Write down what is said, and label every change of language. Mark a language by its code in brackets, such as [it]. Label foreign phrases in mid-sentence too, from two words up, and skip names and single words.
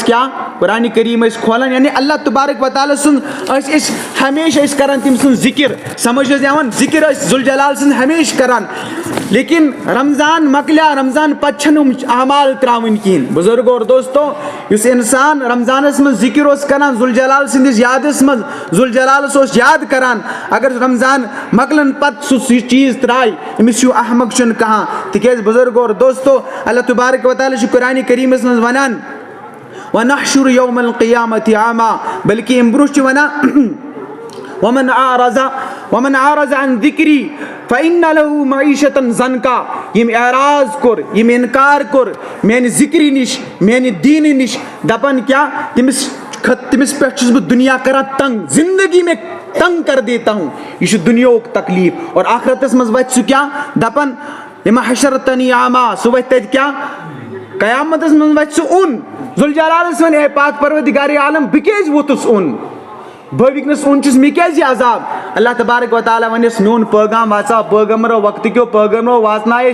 [ks] کیاہ قرآنِ کریم ٲسۍ کھولان یعنی [ar] اللہ تبارک و تعالیٰ [ks] سُنٛد ٲسۍ أسۍ ہمیشہِ ٲسۍ کران تٔمۍ سُنٛد ذکر سمجھ حظ یِوان ذکر ٲسۍ ذوالجلال سٕنٛد ہمیشہِ کران لیکن رمضان مۄکلیو رمضان پتہٕ چھنہٕ یِم اعمال تراوٕنۍ کہیٖنۍ بُزرگو اور دوستو یُس انسان رمضانس منٛز ذکر اوس کران ذوالجلال سٕنٛدِس یادس منٛز ذوالجلالس اوس یاد کران اگر رمضان مۄکلن پتہٕ سُہ چیٖز ترایہِ أمِس ہیوٗ احمق چھُنہٕ کانٛہہ تِکیازِ بُزرگو اور دوستو [ar] اللہ تبارک و تعالیٰ [ks] چھُ قرآنِ کریٖمس منٛز ونان وَنَحْشُرُ [ar] يَوْمَ الْقِيَامَةِ أَعْمَى [ks] بلکہِ اَمہِ برونٛہہ چھُ ونان [ar] وَمَنْ أَعْرَضَ عَنْ ذِكْرِي فَإِنَّ لَهُ مَعِيشَةً ضَنْكَا [ks] یِم اعراض کوٚر یِم اِنکار کوٚر میانہِ ذِکرِ نِش میانہِ دیٖنہٕ نِش دپان کیاہ تٔمِس پٮ۪ٹھ چھُس بہٕ دُنیا کران تنگ زندگی [ur] میں تنگ کر دیتا ہوں [ks] یہِ چھُ دُنیاہُک تکلیٖف اور آخرتس منٛز وتھِ سُہ کیاہ دپان [ar] لِمَ حَشَرتَنِی أعمىٰ [ks] سُہ وتھِ تتہِ کیاہ قیامتس من وتھ اون ذوالجلالس ون اے پاک پروردگار عالم بہ کیازِ ووتُس اون بہ وٕنکٮ۪نس اون چھُس مےٚ کیازِ یہِ عذاب [ar] اللہ تبارک و تعالیٰ [ks] ونٮ۪س میون پیغام واژاو پیغمبرو وقتہٕ کیو پیغمبرو واژنایے